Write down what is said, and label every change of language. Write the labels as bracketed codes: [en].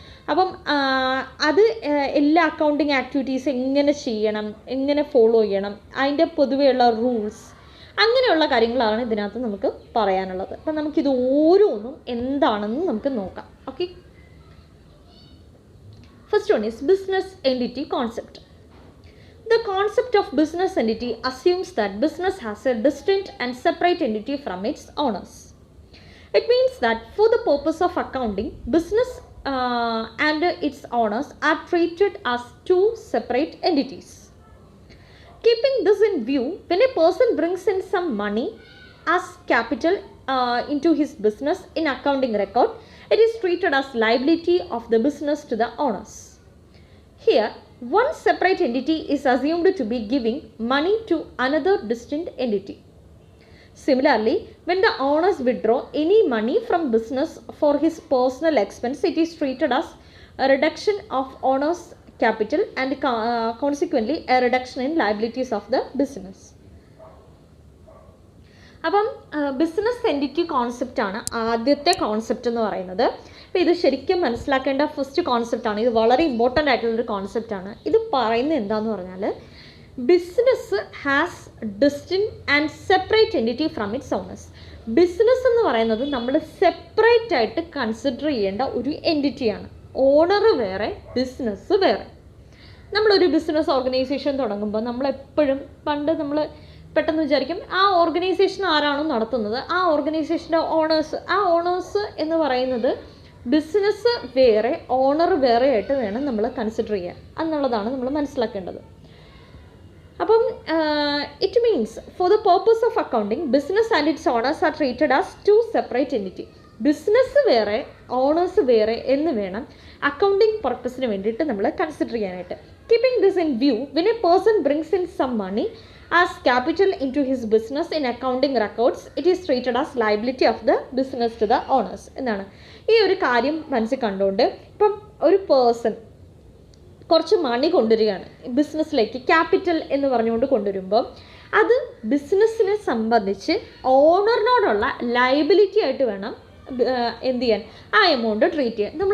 [ml] അപ്പം അത് എല്ലാ അക്കൗണ്ടിങ് ആക്ടിവിറ്റീസ് എങ്ങനെ ചെയ്യണം, എങ്ങനെ ഫോളോ ചെയ്യണം, അതിൻ്റെ പൊതുവെയുള്ള റൂൾസ്, അങ്ങനെയുള്ള കാര്യങ്ങളാണ് ഇതിനകത്ത് നമുക്ക് പറയാനുള്ളത്. അപ്പം നമുക്കിത് ഓരോന്നും എന്താണെന്ന് നമുക്ക് നോക്കാം. Okay, [en] First one is business entity concept. The concept of business entity assumes that business has a distinct and separate entity from its owners. It means that for the purpose of accounting, business and its owners are treated as two separate entities. Keeping this in view, when a person brings in some money as capital into his business in accounting record, it is treated as liability of the business to the owners. Here, one separate entity is assumed to be giving money to another distinct entity. Similarly, when the owners withdraw any money from business for his personal expense, it is treated as a reduction of owner's capital and consequently a reduction in liabilities of the business. [ml] അപ്പം business entity കോൺസെപ്റ്റാണ് ആദ്യത്തെ concept എന്ന് പറയുന്നത്. അപ്പോൾ ഇത് ശരിക്കും മനസ്സിലാക്കേണ്ട first കോൺസെപ്റ്റാണ്. ഇത് വളരെ ഇമ്പോർട്ടൻ്റ് ആയിട്ടുള്ളൊരു കോൺസെപ്റ്റാണ്. ഇത് പറയുന്നത് എന്താണെന്ന് പറഞ്ഞാൽ [en] Business has distinct and separate entity from its owners. [ml] Business എന്ന് പറയുന്നത് നമ്മൾ സെപ്പറേറ്റ് ആയിട്ട് കൺസിഡർ ചെയ്യേണ്ട ഒരു എൻറ്റിറ്റിയാണ്. ഓണർ വേറെ, ബിസിനസ് വേറെ. നമ്മളൊരു ബിസിനസ് ഓർഗനൈസേഷൻ തുടങ്ങുമ്പോൾ നമ്മളെപ്പോഴും പണ്ട് നമ്മൾ പെട്ടെന്ന് വിചാരിക്കും ആ ഓർഗനൈസേഷൻ ആരാണോ നടത്തുന്നത് ആ ഓർഗനൈസേഷൻ്റെ ഓണേഴ്സ് എന്ന് പറയുന്നത് ബിസിനസ് വേറെ ഓണർ വേറെ ആയിട്ട് വേണം നമ്മൾ കൺസിഡർ ചെയ്യാൻ എന്നുള്ളതാണ് നമ്മൾ മനസ്സിലാക്കേണ്ടത്. [en] അപ്പം it means for the purpose of accounting business and its owners are treated as two separate entity. [ml] Business വേറെ ഓണേഴ്സ് വേറെ എന്ന് വേണം അക്കൗണ്ടിങ് പർപ്പസിന് വേണ്ടിയിട്ട് നമ്മൾ കൺസിഡർ ചെയ്യാനായിട്ട്. [en] Keeping this in view, when a person brings in some money as capital into his business in accounting records, it is treated as liability of the business to the owners. [ml] എന്നാണ് ഈ ഒരു കാര്യം മനസ്സിൽ കണ്ടുകൊണ്ട് ഇപ്പം ഒരു person കുറച്ച് മണി കൊണ്ടുവരികയാണ് ബിസിനസ്സിലേക്ക്, ക്യാപിറ്റൽ എന്ന് പറഞ്ഞുകൊണ്ട് കൊണ്ടുവരുമ്പോൾ അത് ബിസിനസ്സിനെ സംബന്ധിച്ച് ഓണറിനോടുള്ള ലയബിലിറ്റി ആയിട്ട് വേണം എന്ത് ചെയ്യാൻ, ആ എമൗണ്ട് ട്രീറ്റ് ചെയ്യാൻ.